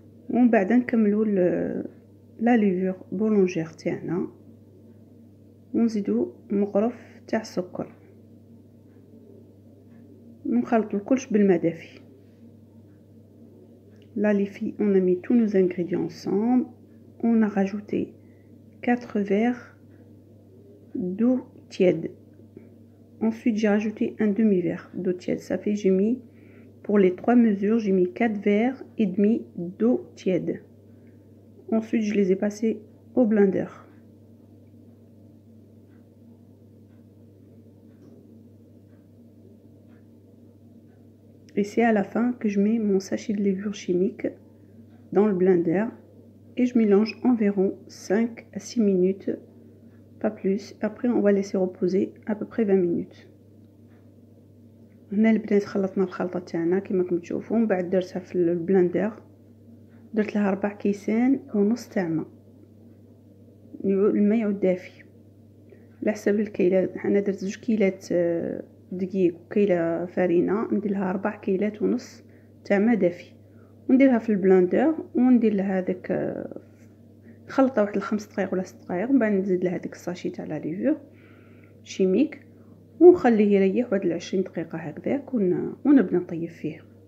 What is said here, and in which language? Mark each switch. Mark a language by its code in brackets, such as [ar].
[ar] ومن بعد نكملوا لا ليفور بولونجير تاعنا ونزيدوا مقرف تاع السكر، نخلطوا الكلش بالماء دافي. [fr] Là les filles, on a mis tous nos ingrédients ensemble, on a rajouté 4 verres d'eau tiède. Ensuite j'ai rajouté un demi-verre d'eau tiède, ça fait j'ai mis pour les 3 mesures, j'ai mis 4 verres et demi d'eau tiède. Ensuite je les ai passés au blender. Et c'est à la fin que je mets mon sachet de levure chimique dans le blender et je mélange environ 5 à 6 minutes, pas plus. Après on va laisser reposer à peu près 20 minutes. [ar] هنا البنات خلطنا الخلطه تاعنا كما راكم تشوفوا، من بعد درتها في البلندر، درت لها 4 كيسان ونص تاع ماء. الماء يعود دافي على حسب الكيلات. انا درت 2 كيلات دقيق وكيله فرينه، ندير لها 4 كيلات ونص تاع ماء دافي ونديرها في البلندر وندير لها هذاك خلطه واحد 5 دقائق ولا 6 دقائق، ومن بعد نزيد لها هذيك الساشي تاع لا ليفور شيميك ونخليه يريح واحد 20 دقيقه هكذاك ونبدا نطيب فيه.